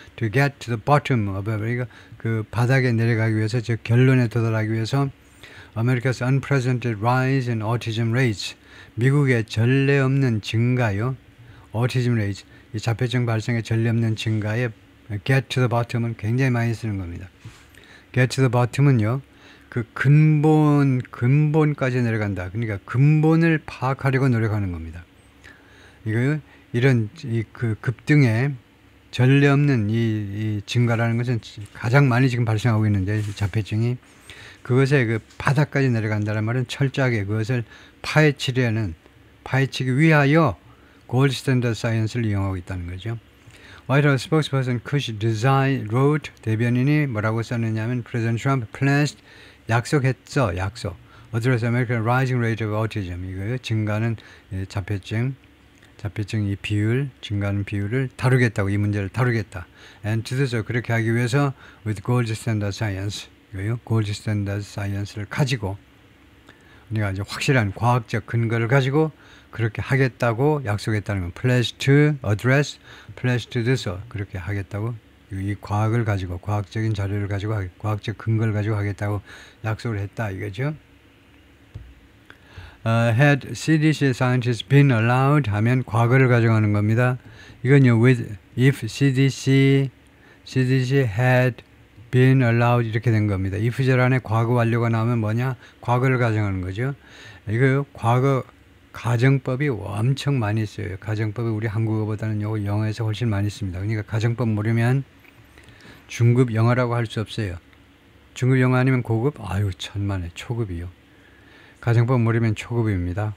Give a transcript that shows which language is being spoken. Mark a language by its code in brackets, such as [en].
[en] To get to the bottom of it. [ko] 그 바닥에 내려가기 위해서, 즉 결론에 도달하기 위해서 [en] America's unprecedented rise in autism rates. [ko] 미국의 전례 없는 증가요. [en] autism rates. [ko] 이 자폐증 발생의 전례 없는 증가에 get to the bottom은 굉장히 많이 쓰는 겁니다. get to the bottom은요, 그 근본까지 내려간다. 그러니까 근본을 파악하려고 노력하는 겁니다. 이런 그 급등의 전례 없는 이 증가라는 것은 가장 많이 지금 발생하고 있는데, 이 자폐증이 그것의 그 바닥까지 내려간다는 말은 철저하게 그것을 파헤치기 위하여 골드 스탠더드 사이언스를 이용하고 있다는 거죠. [en] White House spokesperson Kush Desai wrote, [ko] 대변인이 뭐라고 썼느냐면 [en] President Trump pledged, [ko] 약속했어, 약속. [en] Address American rising rate of autism. [ko] 이거요. 증가하는 자폐증 이 비율, 증가하는 비율을 다루겠다고, 이 문제를 다루겠다. [en] And to do so, [ko] 그렇게 하기 위해서 [en] with gold standard science, 이거요. [ko] gold standard science를 가지고 우리가 이제 확실한 과학적 근거를 가지고 그렇게 하겠다고 약속했다는 건 [en] pledge to address, pledge to do so, [ko] 그렇게 하겠다고, 이 과학을 가지고, 과학적인 자료를 가지고, 과학적 근거를 가지고 하겠다고 약속을 했다 이거죠. [en] Had CDC scientists been allowed [ko] 하면 과거를 가져가는 겁니다. 이건요, [en] if CDC had been allowed [ko] 이렇게 된 겁니다. if 절 안에 과거 완료가 나오면 뭐냐? 과거를 가정하는 거죠. 이거 과거 가정법이 엄청 많이 써요. 가정법이 우리 한국어보다는 영어에서 훨씬 많이 씁니다. 그러니까 가정법 모르면 중급 영어라고 할 수 없어요. 중급 영어 아니면 고급? 아유, 천만에 초급이요. 가정법 모르면 초급입니다.